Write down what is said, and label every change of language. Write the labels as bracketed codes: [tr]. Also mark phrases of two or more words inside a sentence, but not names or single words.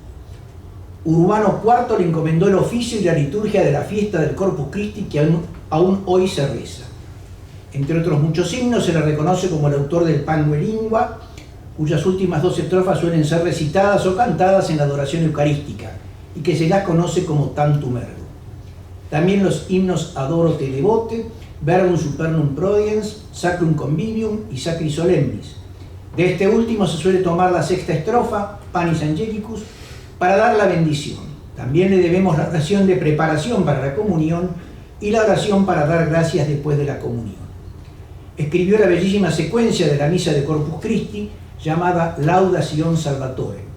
[es] Urbano IV le encomendó el oficio y la liturgia de la fiesta del Corpus Christi que aún hoy se reza. Entre otros muchos himnos se le reconoce como el autor del Pangue Lingua, cuyas últimas 2 estrofas suelen ser recitadas o cantadas en la adoración eucarística y que se las conoce como Tantum Ergo. También los himnos Adoro te devote, Verbum supernum prodiens, Sacrum convivium y Sacri solemnis. De este último se suele tomar la 6ª estrofa, Panis Angelicus, para dar la bendición. También le debemos la oración de preparación para la comunión y la oración para dar gracias después de la comunión. Escribió la bellísima secuencia de la misa de Corpus Christi, llamada Laudación Salvatore.